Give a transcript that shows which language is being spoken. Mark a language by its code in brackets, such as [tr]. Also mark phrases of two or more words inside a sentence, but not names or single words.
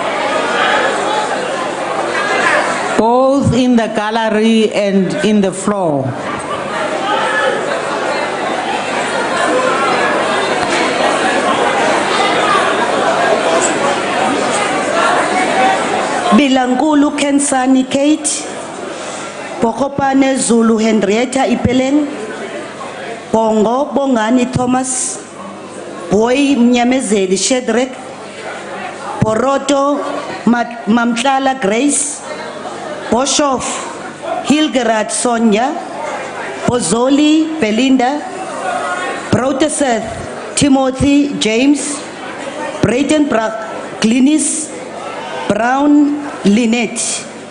[en] Both in the gallery and in the floor. Bilangulu Kensani Kate, Pokopane Zulu Henrietta Ipeleng, Bongo Bongani Thomas, Boy Mnyamezeli Shedrack, Poroto Mamtlala Grace, Boshoff Hilgerad Sonia, Pozoli Belinda, Proteseth Timothy James, Brayton Clinis, Brown Lynette.